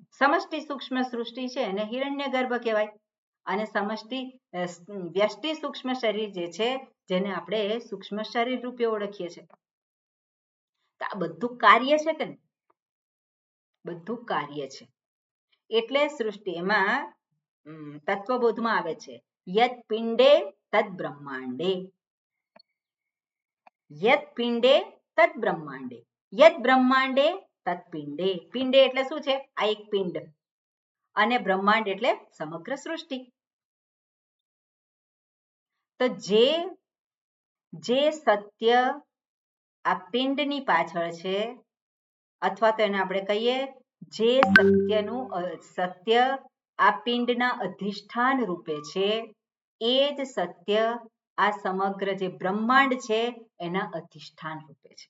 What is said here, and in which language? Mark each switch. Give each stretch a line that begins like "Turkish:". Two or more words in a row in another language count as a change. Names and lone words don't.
Gujarati: સમષ્ટિ સૂક્ષ્મ સૃષ્ટિ છે એને હિરણ્યગર્ભ કહેવાય અને સમષ્ટિ વ્યષ્ટિ સૂક્ષ્મ શરીર જે છે જેને આપણે સૂક્ષ્મ શરીર રૂપે ઓળખીએ છીએ. તો આ બધું કાર્ય છે કે બધું કાર્ય છે. એટલે સૃષ્ટિ એમાં તત્વબોધમાં આવે છે
Sanskrit: યત પિંડે તદ બ્રહ્માંડે. યત પિંડે તદ બ્રહ્માંડે. યત બ્રહ્માંડે તદ પિંડે.
Gujarati: પિંડે એટલે શું છે? આ એક પિંડ. અને બ્રહ્માંડ એટલે સમગ્ર સૃષ્ટિ. તો જે સત્ય આ પિંડની પાછળ છે, અથવા તો એને આપણે કહીએ જે સત્ય આ પિંડના અધિષ્ઠાન રૂપે છે, એ જ સત્ય આ સમગ્ર જે બ્રહ્માંડ છે એના અધિષ્ઠાન રૂપે છે.